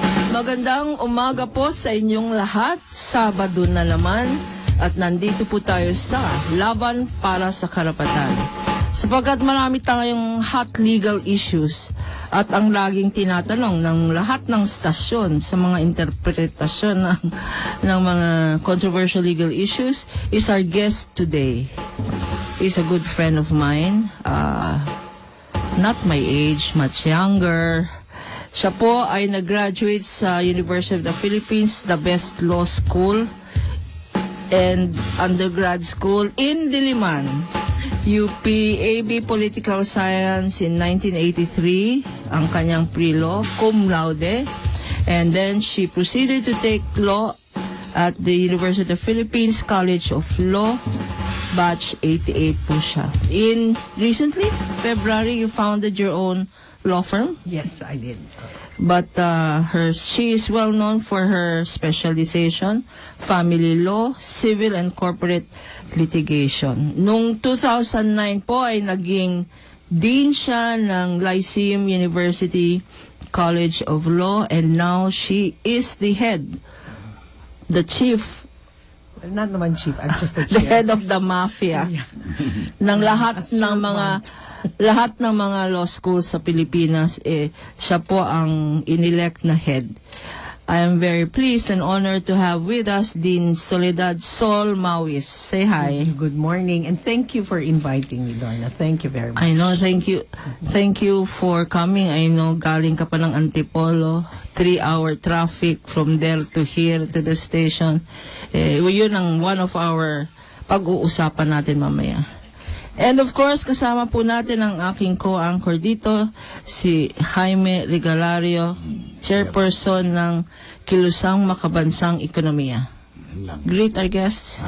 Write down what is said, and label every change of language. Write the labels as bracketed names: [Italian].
[Filipino] Magandang umaga po sa inyong lahat. Sabado na naman at nandito po tayo sa Laban para sa Karapatan. Sapagkat marami tayong hot legal issues at ang laging tinatanong ng lahat ng stasyon sa mga interpretasyon ng mga controversial legal issues is our guest today. [English] He's a good friend of mine, not my age, much younger. Siya po ay nag-graduate sa University of the Philippines, the best law school and undergrad school in Diliman. UP AB Political Science in 1983, ang kanyang pre-law, cum laude. And then she proceeded to take law at the University of the Philippines College of Law, batch 88 po siya. Recently, February, you founded your own law firm? Yes, I did. But she is well known for her specialization, family law, civil and corporate litigation. Noong 2009 po ay naging dean siya ng Lyceum University College of Law, and now she is the chief. Well, not naman chief, I'm just the The chair. head of the mafia ng lahat ng mga law schools sa Pilipinas. [Filipino] Siya po ang inelect na head. [English] I am very pleased and honored to have with us Dean Soledad Sol Mawis. Say hi. Good morning, and thank you for inviting me, Lorna. Thank you very much. I know, thank you. Thank you for coming. I know, galing ka pa ng Antipolo. 3-hour traffic from there to here to the station. [Filipino] Yun ang one of our pag-uusapan natin mamaya. And of course, kasama po natin ang aking co-anchor dito, si Jaime Regalario, chairperson ng Kilusang Makabansang Ekonomiya. Greet our guests.